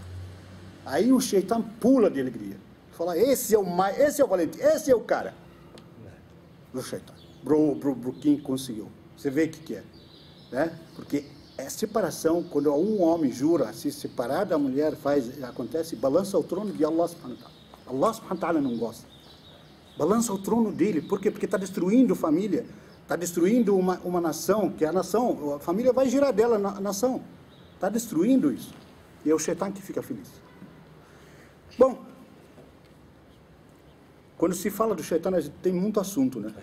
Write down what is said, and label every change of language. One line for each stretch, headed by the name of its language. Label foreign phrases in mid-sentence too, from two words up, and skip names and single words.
Portuguese: Aí o Shaitan pula de alegria. Fala: esse é o valente, esse é o cara. Do Shaitan. Pro quem conseguiu. Você vê o que é, né? Porque é separação, quando um homem jura se separar da mulher, acontece, balança o trono de Allah
Arabic: سبحانه وتعالى.
Portuguese: Allah
Arabic: سبحانه وتعالى
Portuguese: não gosta. Balança o trono dele. Por quê? Porque está destruindo família, está destruindo uma nação, que a família vai girar dela na nação. Está destruindo isso. E é o Shaitan que fica feliz. Bom, quando se fala do Shaitan, a gente tem muito assunto, né?